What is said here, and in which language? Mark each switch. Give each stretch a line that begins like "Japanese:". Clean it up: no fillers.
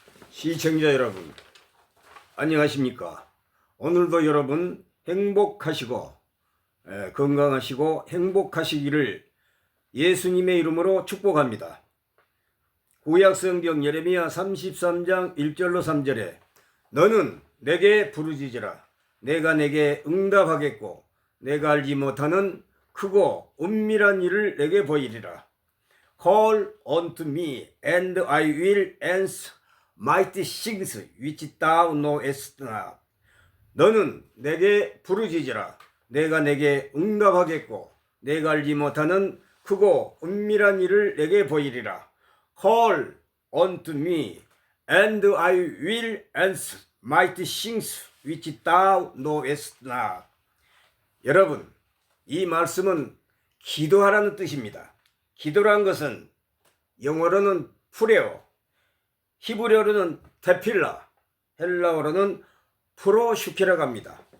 Korean: 시청자 여러분, 안녕하십니까? 오늘도 여러분 행복하시고 건강하시고 행복하시기를 예수님의 이름으로 축복합니다. 구약성경 예레미야 33장 1절로 3절에 너는 내게 부르짖으라. 내가 내게 응답하겠고 내가 알지 못하는 크고 은밀한 일을 내게 보이리라.
English: Call unto me and I will answer mighty things which thou knowest not.
Korean: 너는 내게 부르짖으라. 내가 내게 응답하겠고 내가 알지 못하는 크고 은밀한 일을 내게 보이리라.
English: Call unto me and I will answer mighty things which thou knowest not.
Korean: 여러분, 이 말씀은 기도하라는 뜻입니다. 기도란 것은 영어로는 프레어, 히브리어로는 테필라, 헬라어로는 프로슈케라고 합니다.